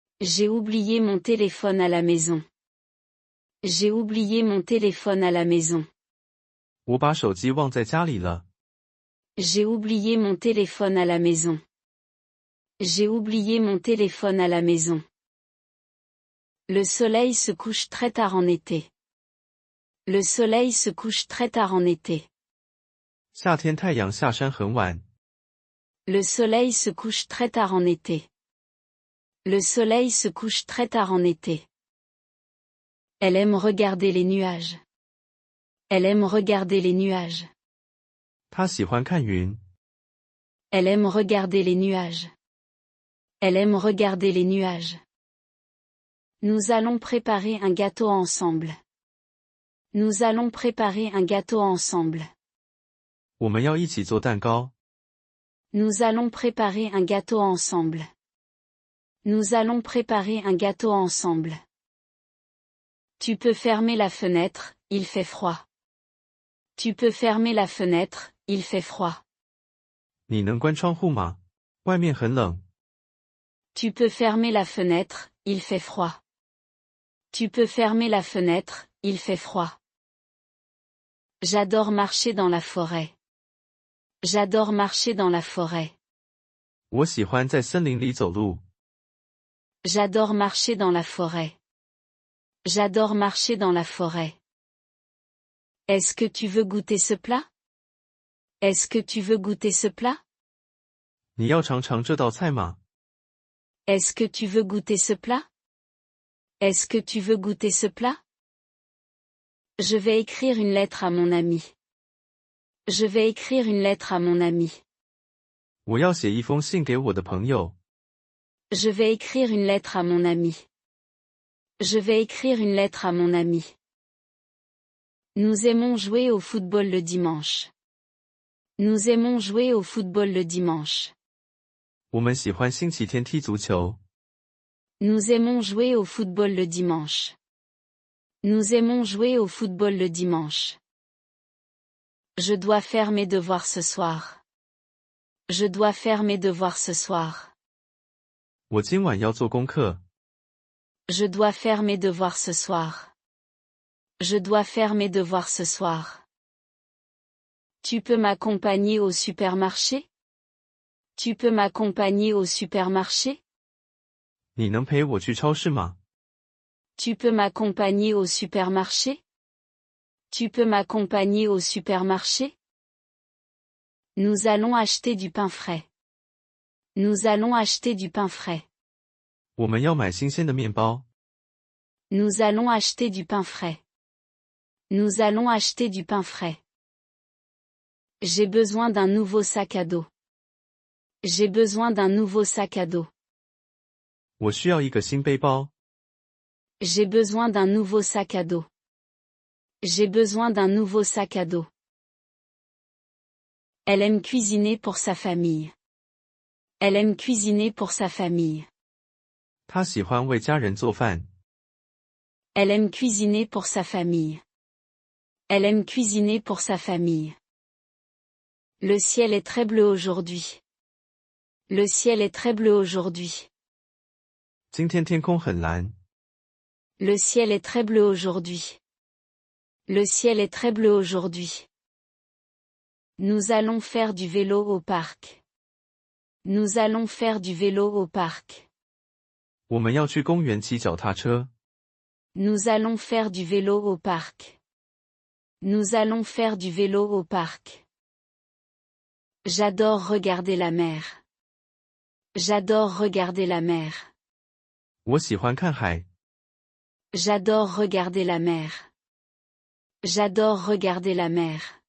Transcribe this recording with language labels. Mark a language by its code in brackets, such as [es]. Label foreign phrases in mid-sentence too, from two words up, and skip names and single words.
[fr] J'ai oublié mon téléphone à la maison. J'ai oublié mon téléphone à la maison. [zh] 我把手机忘在家里了。 [fr] J'ai oublié mon téléphone à la maison. J'ai oublié mon téléphone à la maison. Le soleil se couche très tard en été. Le soleil se couche très tard en été. [zh] 夏天太阳下山很晚。 [fr] Le soleil se couche très tard en été. Le soleil se couche très tard en été. Elle aime regarder les nuages. Elle aime regarder les nuages. [zh] 他喜欢看云。 [fr] Elle aime regarder les nuages. Elle aime regarder les nuages. Nous allons préparer un gâteau ensemble. Nous allons préparer un gâteau ensemble. [zh] 我们要一起做蛋糕。 [fr] Nous allons préparer un gâteau ensemble. Nous allons préparer un gâteau ensemble. Tu peux fermer la fenêtre, il fait froid. Tu peux fermer la fenêtre, il fait froid. [zh] 你能关窗户吗？外面很冷。 [fr] Tu peux fermer la fenêtre, il fait froid. Tu peux fermer la fenêtre, il fait froid. J'adore marcher dans la forêt. J'adore marcher dans la forêt. [zh] 我喜欢在森林里走路。 [fr] J'adore marcher dans la forêt. J'adore marcher dans la forêt. Est-ce que tu veux goûter ce plat? Est-ce que tu veux goûter ce plat? [zh] 你要尝尝这道菜吗？ [fr] Est-ce que tu veux goûter ce plat? Est-ce que tu veux goûter ce plat? Je vais écrire une lettre à mon ami. Je vais écrire une lettre à mon ami. [zh] 我要写一封信给我的朋友。 [fr] Je vais écrire une lettre à mon ami. Je vais écrire une lettre à mon ami. Nous aimons jouer au football le dimanche. Nous aimons jouer au football le dimanche. [zh] 我们喜欢星期天踢足球。 [fr] Nous aimons jouer au football le dimanche. Nous aimons jouer au football le dimanche. Je dois faire mes devoirs ce soir. Je dois faire mes devoirs ce soir. [zh] 我今晚要做功课。 [fr] Je dois faire mes devoirs ce soir. Je dois faire mes devoirs ce soir. Tu peux m'accompagner au supermarché? Tu peux m'accompagner au supermarché? [zh] 你能陪我去超市吗？ [fr] Tu peux m'accompagner au supermarché? Tu peux m'accompagner au supermarché? Nous allons acheter du pain frais. Nous allons acheter du pain frais. [zh] 我们要买新鲜的面包。 [fr] Nous allons acheter du pain frais. Nous allons acheter du pain frais. J'ai besoin d'un nouveau sac à dos. J'ai besoin d'un nouveau sac à dos. [zh] 我需要一个新背包。 [fr] J'ai besoin d'un nouveau sac à dos. J'ai besoin d'un nouveau sac à dos. Elle aime cuisiner pour sa famille. Elle aime cuisiner pour sa famille. [zh] 他喜欢为家人做饭。 [fr] Elle aime cuisiner pour sa famille. Elle aime cuisiner pour sa famille. Le ciel est très bleu aujourd'hui. Le ciel est très bleu aujourd'hui. [zh] 今天天空很蓝。 [fr] Le ciel est très bleu aujourd'hui. Le ciel est très bleu aujourd'hui. Nous allons faire du vélo au parc. Nous allons faire du vélo au parc. [zh] 我们要去公园骑脚踏车。 [fr] Nous allons faire du vélo au parc. Nous allons faire du vélo au parc. J'adore regarder la mer. J'adore regarder la mer. [zh] 我喜欢看海。 [fr] J'adore regarder la mer. J'adore regarder la mer.